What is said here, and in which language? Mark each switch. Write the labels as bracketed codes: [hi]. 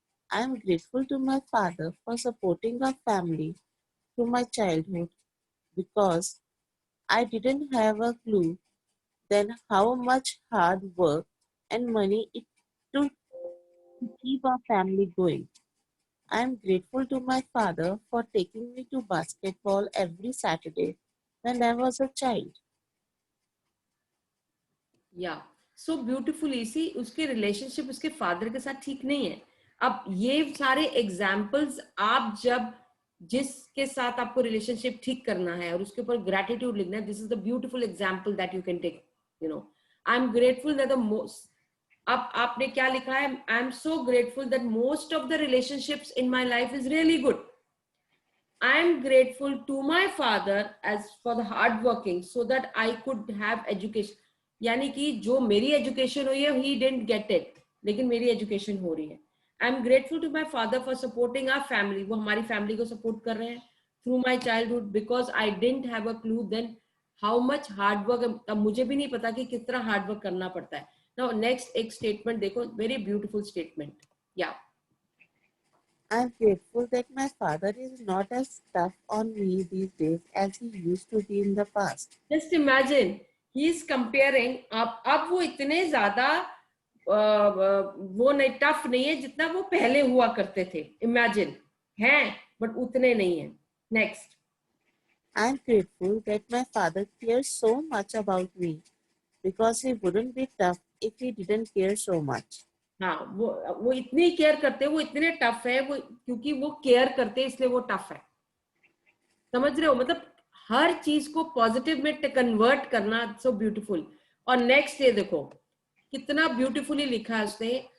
[en] I am grateful to my father for supporting our family through my childhood because I didn't have a clue then how much hard work and money it took to keep our family going. I am grateful to my father for taking me to basketball every Saturday when I was a child. [hi] या so beautifully सी उसके relationship उसके father के साथ ठीक नहीं है. अब ये सारे एग्जाम्पल्स आप जब जिसके साथ आपको रिलेशनशिप ठीक करना है और उसके ऊपर ग्रेटिट्यूड लिखना है, [en] This is the beautiful example that you can take. You know, I am grateful that the most, [hi] अब आपने क्या लिखा है, [en] I am so grateful that most of the relationships in my life is really good. I am grateful to my father as for the hard working so that I could have education. [hi] यानी कि जो मेरी education हुई है [en] he didn't get it, [hi] लेकिन मेरी education हो रही है. [en] I am grateful to my father for supporting our family. [hi] वो हमारी फैमिली को सपोर्ट कर रहे हैं [en] through my childhood because I didn't have a clue then how much hard work. [hi] तब मुझे भी नहीं पता कि कितना हार्ड वर्क करना पड़ता है. [en] Now next [hi] एक स्टेटमेंट देखो, [en] very beautiful statement. Yeah. I am grateful that my father is not as tough on me these days as he used to be in the past. Just imagine, he is comparing. [hi] अब वो इतने ज्यादा वो नहीं, tough नहीं है जितना वो पहले हुआ करते थे. इमेजिन, हैं बट उतने नहीं है. [en] Next. I am grateful that my father cares so much about me because he wouldn't be tough if he didn't care so much. [hi] हाँ, वो इतनी केयर करते, वो इतने टफ है, वो क्योंकि वो केयर करते इसलिए वो टफ है. समझ रहे हो, मतलब हर चीज को पॉजिटिव में कन्वर्ट करना. [en] So beautiful. [hi] और नेक्स्ट ये देखो कितना ब्यूटीफुली लिखा है उसने.